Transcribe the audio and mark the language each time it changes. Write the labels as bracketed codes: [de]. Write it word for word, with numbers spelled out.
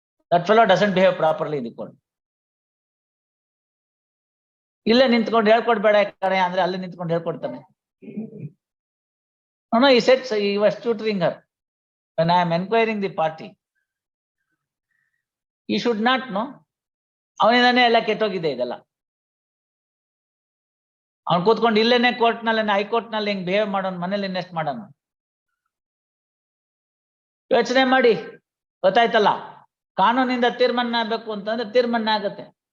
[en] That fellow doesn't behave properly in the court. [kn] ಇಲ್ಲೇ ನಿಂತ್ಕೊಂಡು ಹೇಳ್ಕೊಡ್ಬೇಡ ಕಣೆ ಅಂದ್ರೆ ಅಲ್ಲೇ ನಿಂತ್ಕೊಂಡು ಹೇಳ್ಕೊಡ್ತಾನೆ. [en] No, no, he said so, he was tutoring her. When I am enquiring the party, he should not know. [kn] ಅವನಿಂದಾನೇ ಎಲ್ಲ ಕೆಟ್ಟೋಗಿದೆ ಇದೆಲ್ಲ. ಅವ್ನು ಕೂತ್ಕೊಂಡು ಇಲ್ಲೇನೆ ಕೋರ್ಟ್ನಲ್ಲಿ, ಹೈಕೋರ್ಟ್ನಲ್ಲಿ ಹಿಂಗ್ ಬಿಹೇವ್ ಮಾಡೋನ್, ಮನೇಲಿ ಇನ್ವೆಸ್ಟ್ ಮಾಡೋಣ. ಯೋಚನೆ ಮಾಡಿ, ಗೊತ್ತಾಯ್ತಲ್ಲ. ಕಾನೂನಿಂದ ತೀರ್ಮಾನ ಆಗ್ಬೇಕು ಅಂತಂದ್ರೆ ತೀರ್ಮಾನ ಆಗತ್ತೆ.